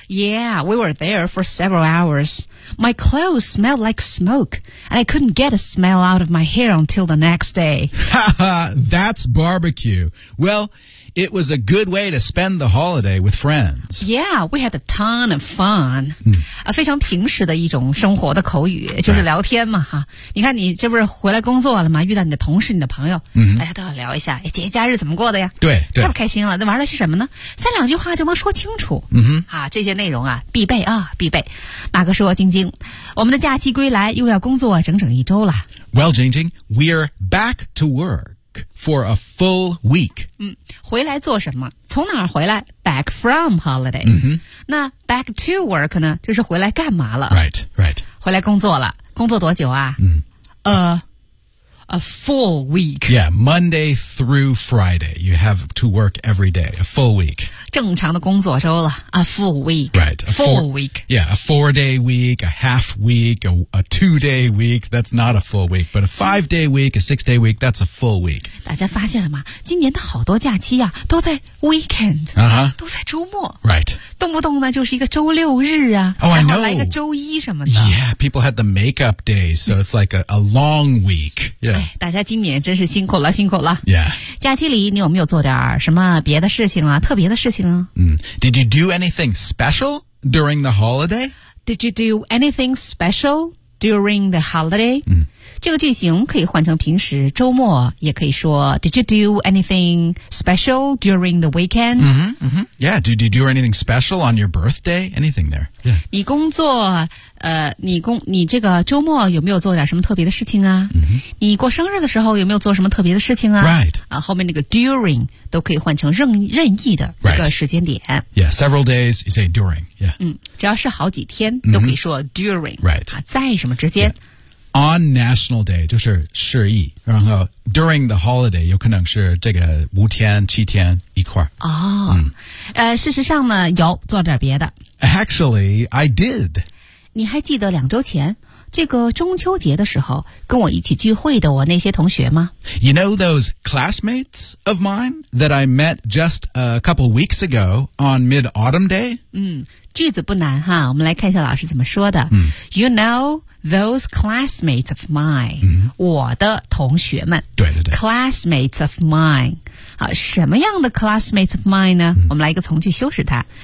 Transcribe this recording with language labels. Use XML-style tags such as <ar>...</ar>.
<en>Yeah, we were there for several hours. My clothes smelled like smoke, and I couldn't get a smell out of my hair until the next day. Ha ha, that's barbecue. Well, it was a good way to spend the holiday with friends. Yeah, we had a ton of fun.</en> <zh>非常平时的一种生活的口语，就是聊天嘛，哈。你看你这不是回来工作了吗？遇到你的同事、你的朋友，大家都要聊一下，哎，节假日怎么过的呀？对，太不开心了，那玩的是什么呢？三两句话就能说清楚。这些内容啊，必备啊，必备。马哥说：“晶晶，我们的假期归来又要工作整整一周了。</zh> <en>”Well, Jingjing, we're back to work for a full week.</en> <zh>回来做什么？从哪儿回来 ？</zh> <en>Back from holiday.</en> <zh>那</zh> <en>back to work</en> <zh>呢？就是回来干嘛了</zh> <en>？Right, right.</en> <zh>回来工作了。工作多久啊？</zh> <en>A full week. Yeah, Monday through Friday. You have to work every day. A full week.</en> <zh>正常的工作周了。</zh> <en>A full week. Right. A full week. Yeah, a 4-day week, a half week, a 2-day week. That's not a full week. But a 5-day week, a 6-day week, that's a full week.</en> <zh>大家发现了吗？今年的好多假期啊，都在</zh> <en>weekend.</en> <zh>都在周末。</zh> <en>Right.</en> <zh>动不动呢就是一个周六日啊。</zh> <en>Oh, I know.</en> <zh>来个周一什么的。</zh> <en>Yeah, people had the makeup days, so it's like a long week. Yeah.</en> <zh>哎，大家今年真是辛苦了，辛苦了。</zh> <en>Yeah.</en> <zh>假期里你有没有做点什么别的事情啊？特别的事情啊？</zh> <en>Did you do anything special during the holiday? Did you do anything special during the holiday? 这个句型可以换成平时周末，也可以说 Did you do anything special during the weekend? Yeah. Did you do anything special on your birthday? Anything there? Yeah.</en> <zh>你工作你这个周末有没有做点什么特别的事情啊？你过生日的时候有没有做什么特别的事情啊</zh> <en>？Right.</en> <zh>后面那个 during 都可以换成任意的一个时间点。</zh> <en>Right. Yeah. Several days you say during. Yeah.</en> <zh>只要是好几天都可以说 during.</zh> <en>Right.</en> <zh>在什么之间？</zh> <en>Yeah. On National Day,</en> <zh>就是十一，然后</zh> <en>during the holiday,</en> <zh>有可能是这个五天、七天一块儿。事实上呢，有做点别的。</zh> <en>Actually, I did.</en> <zh>你还记得两周前，这个中秋节的时候，跟我一起聚会的我那些同学吗？</zh> <en>You know those classmates of mine that I met just a couple weeks ago on Mid-Autumn Day?</en> <zh>句子不难哈，我们来看一下老师怎么说的。</zh> <en>You know... Those classmates of mine,</en> <zh>我的同学们。对对对。</zh> <en>Classmates of mine.</en> <zh>好，什么样的</zh> <en>classmates of mine 呢？</en> <zh>我们来一个从句修饰它。</zh>